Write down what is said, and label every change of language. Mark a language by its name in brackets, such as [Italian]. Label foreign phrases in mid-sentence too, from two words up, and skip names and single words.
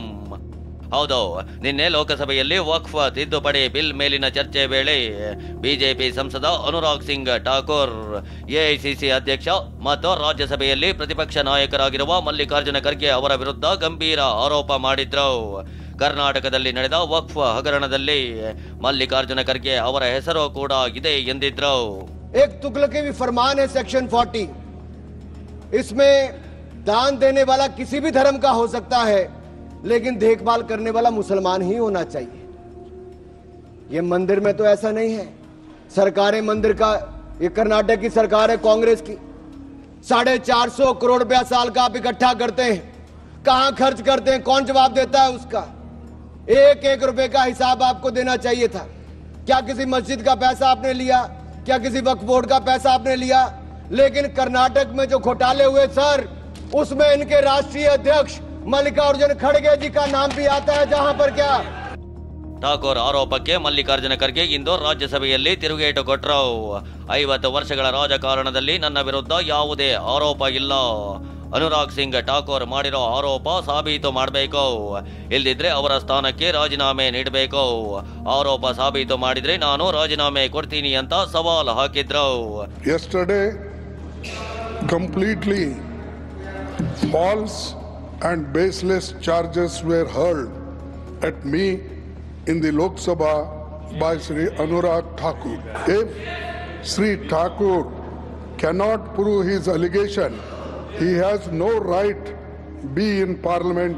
[Kannada] ಹೌದು, ನಿನ್ನೆ ಲೋಕಸಭೆಯಲ್ಲಿ ವಕ್ಫ್ ತಿದ್ದುಪಡಿ ಬಿಲ್ ಮೇಲಿನ ಚರ್ಚೆ ವೇಳೆ ಬಿಜೆಪಿ ಸಂಸದ ಅನುರಾಗ್ ಸಿಂಗ್ ಠಾಕೂರ್, ಎಐಸಿಸಿ ಅಧ್ಯಕ್ಷ ಮತ್ತು ರಾಜ್ಯಸಭೆಯಲ್ಲಿ ಪ್ರತಿಪಕ್ಷ ನಾಯಕರಾಗಿರುವ ಮಲ್ಲಿಕಾರ್ಜುನ ಖರ್ಗೆ ಅವರ ವಿರುದ್ಧ ಗಂಭೀರ ಆರೋಪ ಮಾಡಿದ್ರು. ಕರ್ನಾಟಕದಲ್ಲಿ ನಡೆದ ವಕ್ಫ್ ಹಗರಣದಲ್ಲಿ ಮಲ್ಲಿಕಾರ್ಜುನ ಖರ್ಗೆ ಅವರ ಹೆಸರು ಕೂಡ ಇದೆ ಎಂದಿದ್ರು. [Hindi] एक तुगलकी भी फरमान है सेक्शन 40, इसमें दान देने वाला किसी भी धर्म का हो सकता है, लेकिन देखभाल करने वाला मुसलमान ही होना चाहिए. ये मंदिर में तो ऐसा नहीं है. सरकारें मंदिर का, ये कर्नाटक की सरकार है कांग्रेस की, 450 करोड़ रुपया साल का आप इकट्ठा करते हैं, कहां खर्च करते हैं, कौन जवाब देता है उसका? एक एक रुपए का हिसाब आपको देना चाहिए था. क्या किसी मस्जिद का पैसा आपने लिया? क्या किसी वक्फ बोर्ड का पैसा आपने लिया? लेकिन कर्नाटक में जो घोटाले हुए सर, उसमें इनके राष्ट्रीय अध्यक्ष मल्लिकार्जुन खड़गे जी का नाम भी आता है, जहां पर क्या [Kannada] ಠಾಕೂರ್ ಆರೋಪಕ್ಕೆ ಮಲ್ಲಿಕಾರ್ಜುನ ಖರ್ಗೆ ಇಂದು ರಾಜ್ಯಸಭೆಯಲ್ಲಿ ತಿರುಗೇಟು ಕೊಟ್ಟರು. 50 ವರ್ಷಗಳ ರಾಜಕಾರಣದಲ್ಲಿ ನನ್ನ ವಿರುದ್ಧ ಯಾವುದೇ ಆರೋಪ ಇಲ್ಲ. ಅನುರಾಗ್ ಸಿಂಗ್ ಠಾಕೂರ್ ಮಾಡಿರೋ ಆರೋಪ ಸಾಬೀತು ಮಾಡಬೇಕು, ಇಲ್ದಿದ್ರೆ ಅವರ ಸ್ಥಾನಕ್ಕೆ ರಾಜೀನಾಮೆ ನೀಡಬೇಕು. ಆರೋಪ ಸಾಬೀತು ಮಾಡಿದ್ರೆ ನಾನು ರಾಜೀನಾಮೆ ಕೊಡ್ತೀನಿ ಅಂತ ಸವಾಲ್ ಹಾಕಿದ್ರು. [English] Yesterday, completely false and baseless charges were hurled at me in the Lok Sabha by Sri Anurag Thakur. If Sri Thakur cannot prove his allegation, he has no right be in parliament.